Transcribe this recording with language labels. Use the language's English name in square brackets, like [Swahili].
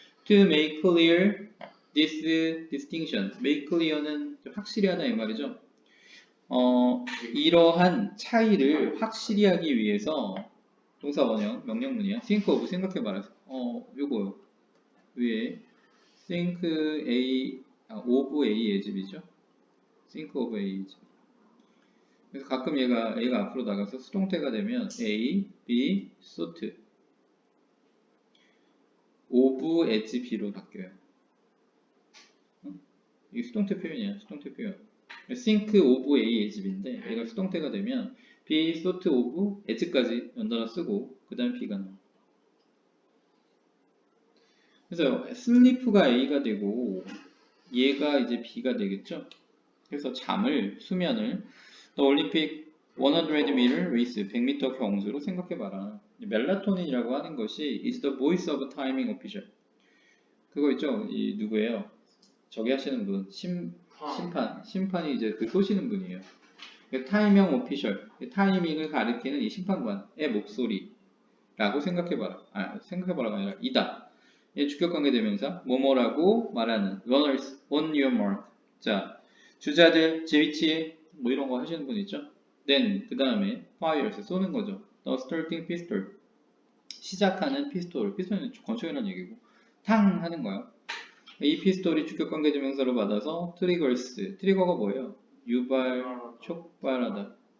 [English] To make clear this distinction, make clear는 [Korean] 확실히 하다 이 말이죠. 이러한 차이를 확실히 하기 위해서 동사 원형, 명령문이야. [English] think of [Korean] 생각해봐라. 요거요. 위에 think of A 예집이죠. think of A 예집. 그래서 가끔 A가 앞으로 나가서 수동태가 되면 A, B, thought of as B로 바뀌어요. 이게 수동태 표현이야. 수동태 표현. [English] think of A as B [Korean] 인데 얘가 수동태가 되면 B, thought of as까지 연달아 쓰고 그 다음에 B가 나와. 그래서 sleep가 A가 되고 얘가 이제 B가 되겠죠. 그래서 수면을 The 올림픽 100m race, 100m 경주로 생각해봐라. 멜라토닌이라고 하는 것이 [English] is the voice of timing official. [Korean] 그거 있죠? 이 누구예요? 저기 하시는 분, 심판이 이제 그 쏘시는 분이에요. 타이밍 오피셜, 타이밍을 가리키는 이 심판관의 목소리라고 생각해봐라. 생각해봐라가 아니라 이다. 주격관계대명사, 뭐뭐라고 말하는 [English] runners on your mark. [Korean] 자, 주자들 제 위치에 뭐 이런 거 하시는 분 있죠? then 그 다음에 fires 쏘는 거죠. [English] the starting pistol [Korean] 시작하는 피스톨은 권총이라는 얘기고 탕 하는 거예요. 이 피스톨이 주격관계대명사로 받아서 트리거가 뭐예요? 촉발하다.